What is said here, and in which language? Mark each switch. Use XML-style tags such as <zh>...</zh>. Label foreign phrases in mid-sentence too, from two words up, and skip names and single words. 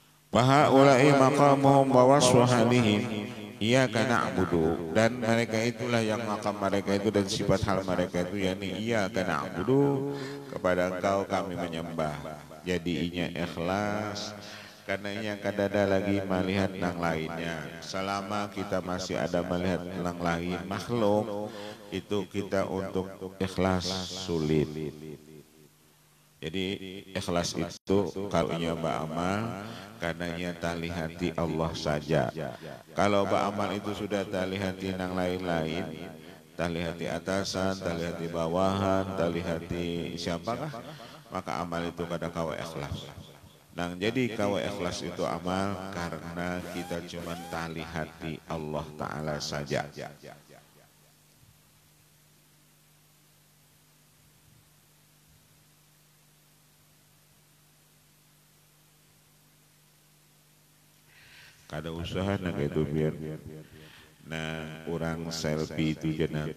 <ar>Wa haula'i maqamuhum wa wasfu halihim iyyaka na'budu,</ar> <id>dan mereka itulah yang makam mereka itu dan sifat hal mereka itu yakni</id> <ar>iyyaka na'budu,</ar> <id>kepada Engkau kami menyembah.</id> <bjn>Jadi inya ikhlas karena inya kadada lagi melihat nang lainnya. Selama kita masih ada melihat nang lain makhluk, itu kita untuk ikhlas sulit. Jadi ikhlas itu kalau ia beramal karena ia tali hati Allah saja. Kalau beramal itu sudah tali hati yang lain-lain, tali hati atasan, tali hati bawahan, tali hati siapakah, maka amal itu kada kawa ikhlas. Nah, jadi kawa ikhlas itu amal karena kita cuma tali hati Allah Ta'ala saja. Kada usaha nak itu biar nah orang selfie itu jana</bjn>